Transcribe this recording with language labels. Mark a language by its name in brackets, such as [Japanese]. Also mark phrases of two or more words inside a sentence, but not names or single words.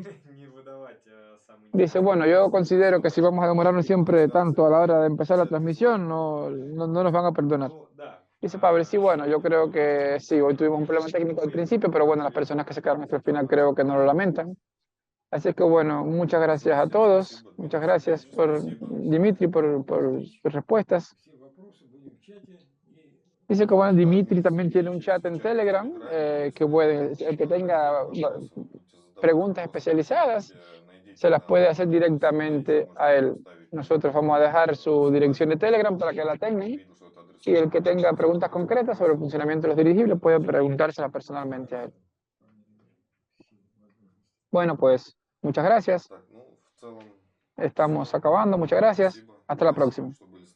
[Spanish] Dice, bueno, yo considero que si vamos a demorarnos siempre tanto a la hora de empezar la transmisión, no nos van a perdonar. Dice Pavel, sí, bueno, yo creo que sí, hoy tuvimos un problema técnico al principio, pero bueno, las personas que se quedaron hasta el final creo que no lo lamentan. Así que bueno, muchas gracias a todos. Muchas gracias por Dimitri, por sus respuestas. [Russian] Все вопросы будем в чате. И [Spanish] Dice que bueno, Dimitri también tiene un chat en Telegram, que puede, el que tenga preguntas especializadas, se las puede hacer directamente a él. Nosotros vamos a dejar su dirección de Telegram para que la tengan. Y el que tenga preguntas concretas sobre el funcionamiento de los dirigibles puede preguntárselas personalmente a él. Bueno, pues muchas gracias. [Russian] Так, ну, в целом, [Spanish] Estamos acabando. Muchas gracias. [Russian] спасибо. [Spanish] Hasta la próxima. [Russian] Чтобы